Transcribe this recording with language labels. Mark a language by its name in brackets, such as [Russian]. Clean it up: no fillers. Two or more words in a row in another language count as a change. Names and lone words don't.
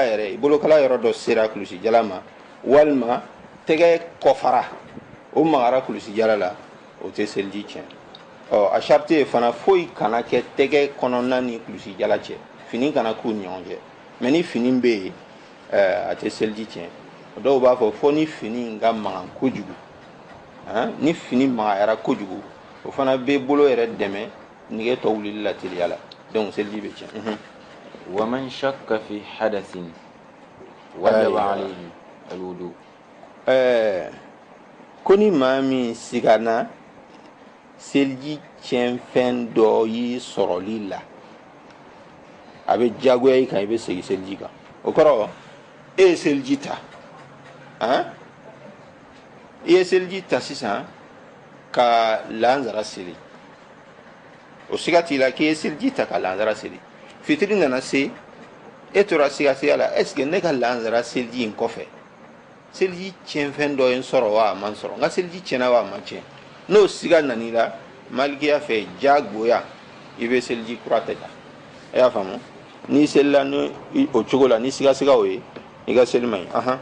[Bambara] yɛrɛ ye bolokala yɔrɔ dɔ sera kulusi jala ma walima tɛgɛ kɔfara o magara kulusi jala la o tɛ seliji tiɲɛ a sariti ye fana foyi kana kɛ tɛgɛ kɔnɔna ni kulusi jala cɛ fini kana k'u ni ɲɔgɔn cɛ mais ni fini bɛ yen a tɛ seliji tiɲɛ dɔw b'a fɔ fo ni fini ka magan kojugu ni fini magayara kojugu o fana bɛ bolo yɛrɛ dɛmɛ nɛgɛ tɔ wulili la teliya la donc seliji bɛ tiɲɛ [Arabic] ومن شك في حدث وجب عليه الوضوء [Bambara] ko ni maa min sigana seliji tiɲɛ fɛn dɔ y'i sɔrɔli la a bɛ diyagoya i kan i bɛ segin seliji kan o kɔrɔ e ye seliji ta i ye seliji ta sisan ka lansara seli o siga t'i la k'i ye seliji ta ka lansara seli fitiri nana se e tora sigasiga la [French] est ce que [Bambara] ne ka lansara seliji in kɔfɛ seliji tiɲɛfɛn dɔ ye n sɔrɔ wa a ma n sɔrɔ n ka seliji tiɲɛna wa a ma tiɲɛ n'o siga nan'i la malikiya fɛ diyagoya i bɛ seliji kura ta e y'a faamu n'i selila ni o cogo la ni sigasiga o ye i ka seli man ɲi